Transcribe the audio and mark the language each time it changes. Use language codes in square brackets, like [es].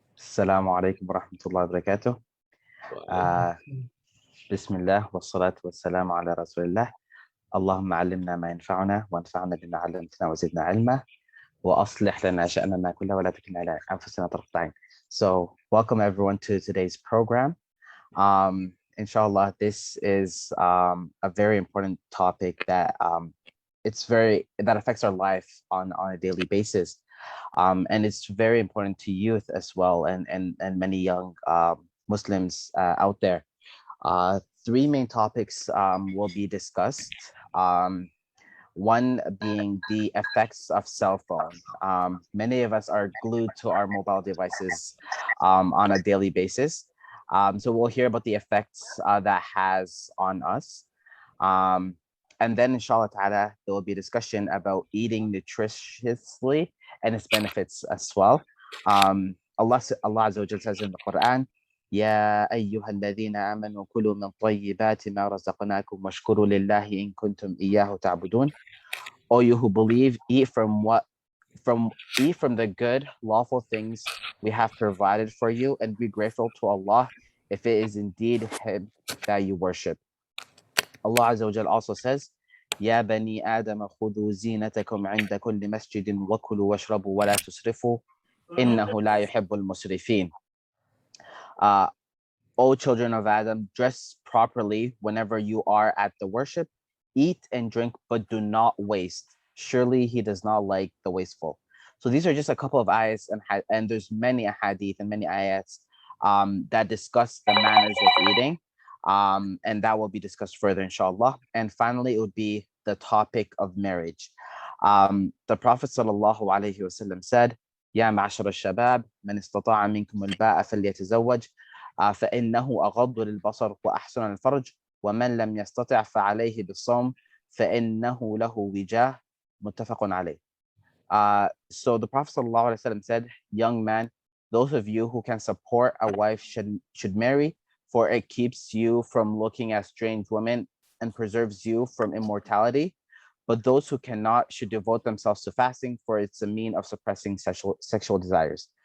[ar] السلام عليكم ورحمة الله وبركاته. بسم الله والصلاة والسلام على رسول الله. اللهم علمنا ما ينفعنا وانفعنا بما علمتنا وزدنا علما وأصلح لنا شأننا كله ولا تكلنا على أنفسنا طرفة عين. [en] So welcome everyone to today's program. Inshallah, this is a very important topic that that affects our life on a daily basis. And it's very important to youth as well, and many young Muslims out there. Three main topics will be discussed. One being the effects of cell phone. Many of us are glued to our mobile devices on a daily basis. So we'll hear about the effects that has on us. And then inshallah ta'ala, there will be discussion about eating nutritiously and its benefits as well. Allah Azza wa Jalla says in the Quran, [ar] يا أيها الذين آمنوا كلوا من طيبات ما رزقناكم واشكروا لله إن كنتم إياه تعبدون. [en] All you who believe, eat from the good, lawful things we have provided for you, and be grateful to Allah if it is indeed Him that you worship. Allah Azza wa Jalla also says, [ar] يا بني آدم خذوا زينتكم عند كل مسجد وكلوا واشربوا ولا تسرفوا إنه لا يحب المسرفين. [en] O children of Adam, dress properly whenever you are at the worship. Eat and drink, but do not waste. Surely he does not like the wasteful. So these are just a couple of ayats, and there's many ahadith and many ayats that discuss the manners of eating. And that will be discussed further, inshallah. And finally, it would be the topic of marriage. The Prophet sallallahu alaihi wasallam said, [ar] يا معشر الشباب من استطاع منكم الباء فليتزوج فإنه أغض للبصر وأحسن الفرج ومن لم يستطع فعليه بالصوم فإنه له وجاه متفق عليه. [en] So the Prophet ﷺ said, young man, those of you who can support a wife should marry, for it keeps you from looking at strange women and preserves you from immortality. But those who cannot should devote themselves to fasting, for it's a mean of suppressing sexual desires.